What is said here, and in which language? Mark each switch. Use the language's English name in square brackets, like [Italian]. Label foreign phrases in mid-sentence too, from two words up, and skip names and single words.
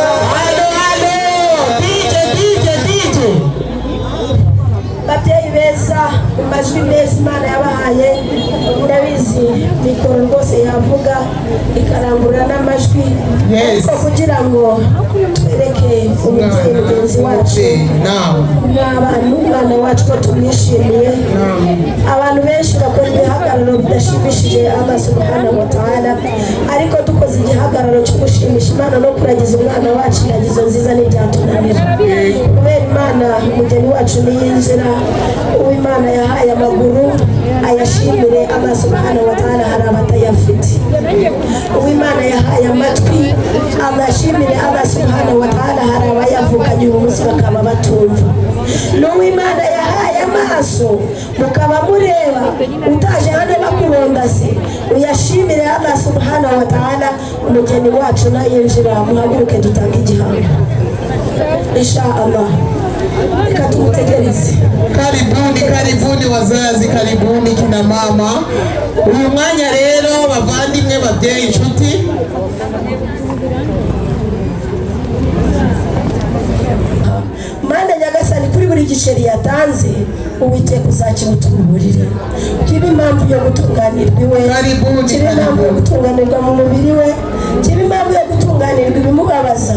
[Kinyarwanda] Babyeyi beza mu majwi meza Imana yabahaye, murabizi mikoro rwose yavuga ikarangurura n'amajwi, ariko kugira ngo twereke umubyeyi mugenzi wacu n'umwana wacu ko tumwishimiye. Abantu benshi bakora ibihagararo bidashimishije [Arabic] الله سبحانه وتعالى, [Kinyarwanda] ariko dukoze igihagararo cyo gushimisha Imana no kuragiza umwana wacu iragizo nziza n'ibyatunanira. Kubera Imana umugeni wacu niyinjira, uw'Imana yahaye amaguru ayashimire [Arabic] الله سبحانه وتعالى, [Kinyarwanda] hari abatayafite. Uw'Imana yahaye amatwi amashimire [Arabic] الله سبحانه وتعالى, [Kinyarwanda] hari abayavukanye uyu munsi bakaba batumva. N'uw'Imana yahaye amaso mukaba mureba, utaje hano bakurondase, uyashimire [Arabic] الله سبحانه وتعالى. [Kinyarwanda] Umugeni wacu nayinjira, muhaguruke dutange igihango [Arabic] إن شاء الله. [Kinyarwanda] Reka tumutegereze. [Swahili] Karibuni wazazi, karibuni kina mama. [Kinyarwanda] Uyu mwanya rero bavandimwe, babyeyi, inshuti, Mana Nyagasani, kuri buri giceri yatanze Uwiteka uzakimutuburire, kibe impamvu yo gutunganirwa iwe, kibe impamvu yo gutunganirwa mu mubiri we, kibe impamvu yo gutunganirwa ibimubabaza.